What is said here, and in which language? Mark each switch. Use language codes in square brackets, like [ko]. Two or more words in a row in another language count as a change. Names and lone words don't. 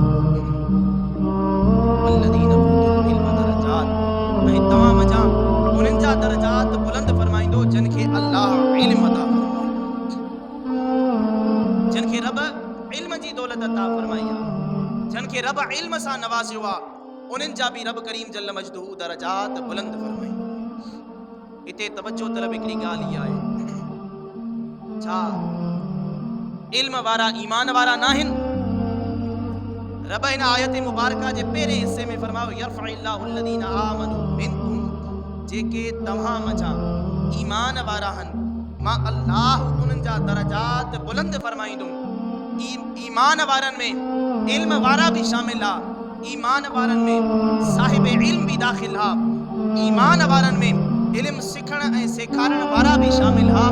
[ar] والذين أوتوا العلم درجات, [sd] ऐं तव्हां मंझां उन्हनि जा दर्जात बुलंद फरमाईंदो जिन खे अल्लाह इल्म अता फरमायो, जिन खे रब इल्म जी दौलत अता फरमाई आहे, जिन खे रब इल्म सां नवाज़ियो आहे, उन्हनि जा बि रब करीम [ar] جل مجده [sd] दर्जात बुलंद फरमाईंदो। हिते तवज्जो तलब हिकिड़ी ॻाल्हि इहा आहे, छा इल्म वारा ईमान वारा नाहिनि? रब हिन आयत मुबारका जे पहिरें हिस्से में फरमायो [ar] يرفع الله الذين آمنوا منكم, [sd] जेके तव्हां मंझां ईमान वारा आहिनि मां अल्लाह उन्हनि जा दर्जात बुलंद फरमाईंदुमि। ईमान वारनि में इल्म वारा भी शामिल आहे, ईमान वारनि में साहिब इल्म भी दाखिल आहे, ईमान वारनि में इल्म सिखण ऐं सेखारण वारा भी शामिल आहे।